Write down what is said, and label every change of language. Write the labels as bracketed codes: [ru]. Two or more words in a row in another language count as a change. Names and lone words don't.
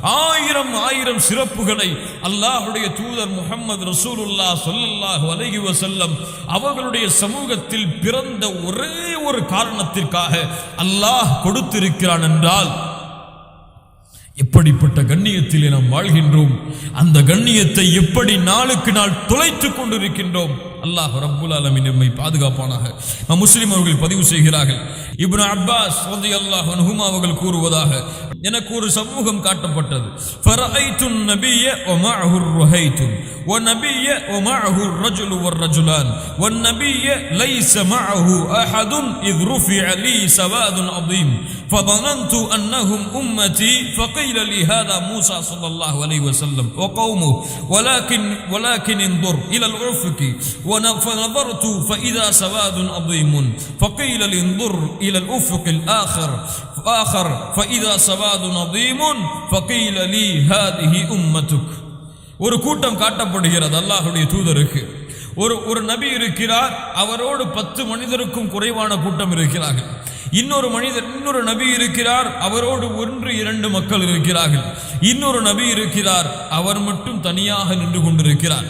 [ta] 1000 சிறப்புகளை அல்லாஹ்வுடைய தூதர் முஹம்மது [ar] رسول الله صلى الله عليه وسلم [ta] அவர்களுடைய சமூகத்தில் பிறந்த ஒரே ஒரு காரணத்திற்காக அல்லாஹ் கொடுத்திருக்கிறான் என்றால், எப்படிப்பட்ட கண்ணியத்திலே நாம் வாழ்கின்றோம், அந்த கண்ணியத்தை எப்படி நாளுக்கு நாள் தொலைத்துக் கொண்டிருக்கின்றோம். [ar] الله رب العالمين [ta] நம்மை பாதுகாப்பானாக. முஸ்லிம் அவர்கள் பதிவு செய்கிறார்கள், இப்னு அப்பாஸ் [ar] رضي الله عنهما [ta] அவர்கள் கூறுவதாக, எனக்கு ஒரு சமூகம் காட்டப்பட்டது. [ar] فرأيت النبي ومعه الرهيط والنبي ومعه الرجل والرجلان والنبي ليس معه احد اذ رفع لي سواد عظيم فظننت انهم امتي فقيل لي هذا موسى صلى الله عليه وسلم وقومه ولكن انظر الى الافق فنظرت فاذا سواد عظيم فقيل لي انظر الى الافق الاخر فاذا سواد عظيم فقيل لي هذه امتك. [ta] ஒரு கூட்டம் காட்டப்படுகிறது அல்லாஹ்வுடைய தூதருக்கு. ஒரு நபி இருக்கிறார், அவரோடு 10 மனிதருக்கும் குறைவான கூட்டம் இருக்கிறார்கள். இன்னொரு நபி இருக்கிறார், அவரோடு 1-2 மக்கள் இருக்கிறார்கள். இன்னொரு நபி இருக்கிறார், அவர் மட்டும் தனியாக நின்று கொண்டிருக்கிறார்.